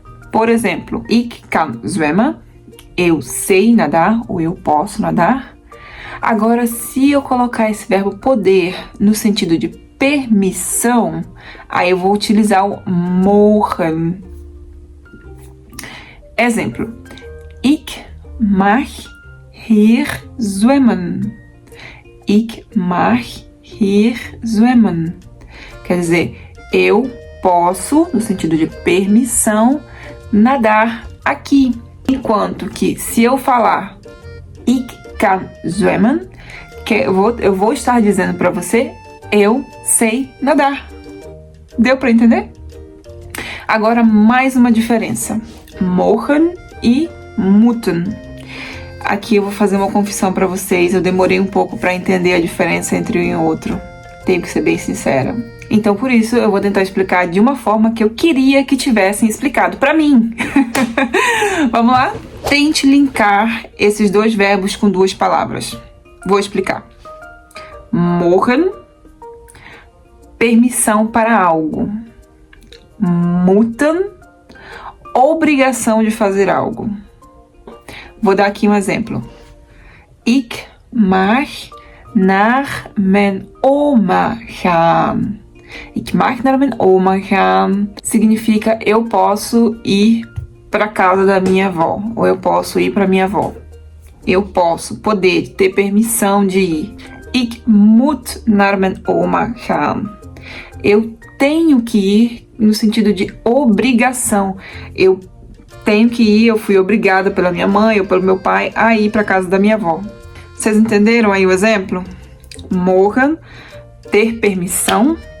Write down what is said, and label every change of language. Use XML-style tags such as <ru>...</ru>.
<pt>Por exemplo,</pt> <nl>ik kan zwemmen,</nl> <pt>eu sei nadar, ou eu posso nadar. Agora, se eu colocar esse verbo poder no sentido de permissão, aí eu vou utilizar o mogen.</pt> <nl>Exemplo: Ik mag hier zwemmen. Ik mag hier zwemmen.</nl> <pt>Quer dizer, eu posso, no sentido de permissão, nadar aqui. Enquanto que, se eu falar</pt> <nl>Ik kan zwemmen,</nl> <pt>eu vou estar dizendo para você, eu sei nadar. Deu para entender? Agora, mais uma diferença. Mogen e moeten. Aqui eu vou fazer uma confissão para vocês. Eu demorei um pouco para entender a diferença entre um e outro. Tenho que ser bem sincera. Então, por isso, eu vou tentar explicar de uma forma que eu queria que tivessem explicado para mim. Vamos lá? Tente linkar esses dois verbos com duas palavras. Vou explicar. Mogen, permissão para algo. Moeten, obrigação de fazer algo. Vou dar aqui um exemplo.</pt> <nl>Ik mag naar mijn oma gaan. Ik mag naar mijn oma gaan</nl> <pt>significa eu posso ir para casa da minha avó, ou eu posso ir para minha avó. Eu posso, poder, ter permissão de ir.</pt> <nl>Ik moet naar mijn oma gaan.</nl> <pt>Eu tenho que ir no sentido de obrigação. Eu tenho que ir, eu fui obrigada pela minha mãe ou pelo meu pai a ir para casa da minha avó. Vocês entenderam aí o exemplo? Mogen, ter permissão.</pt>